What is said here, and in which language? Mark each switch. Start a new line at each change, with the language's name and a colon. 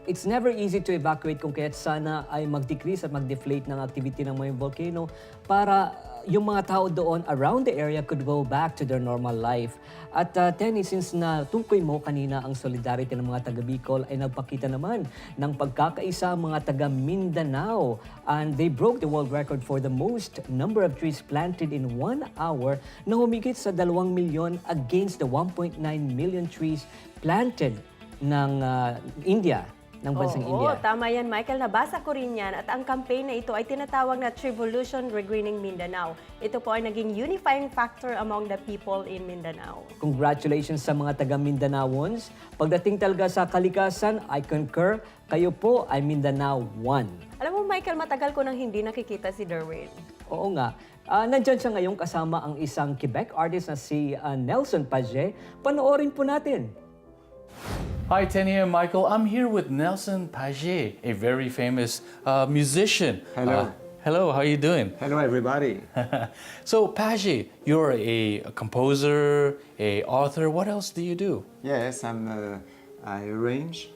English: It's never easy to evacuate
Filipino: kung kaya't sana ay mag-decrease at mag-deflate ng activity ng Mayon Volcano para yung mga tao doon
English: around the area could go back to their normal life.
Filipino: At Tenny, since na tungkoy mo kanina ang solidarity ng mga taga-Bicol ay nagpakita naman ng pagkakaisa ang mga taga-Mindanao.
English: And they broke the world record for the most number of trees planted in 1 hour
Filipino: na humigit sa 2 milyon
English: against the 1.9 million trees planted
Filipino: ng India. Ng bansang India. Oo, tama yan, Michael. Nabasa ko rin yan at ang campaign na ito ay tinatawag na Trivolution Regreening Mindanao. Ito po ay naging
English: unifying factor among the people in Mindanao.
Filipino: Congratulations sa mga taga-Mindanaoans. Pagdating talaga sa kalikasan,
English: I concur,
Filipino: kayo po ay Mindanao 1. Alam mo, Michael, matagal ko nang hindi nakikita si Derwin. Oo nga. Nandyan siya ngayon kasama ang isang Quebec artist na si Nelson Paget. Panoorin po natin.
English: Hi, Tenny and Michael. I'm here with Nelson Paget, a very famous musician. Hello. Hello, how are you doing? Hello, everybody. So, Paget, you're a composer, a author. What else do you do? Yes, I arrange.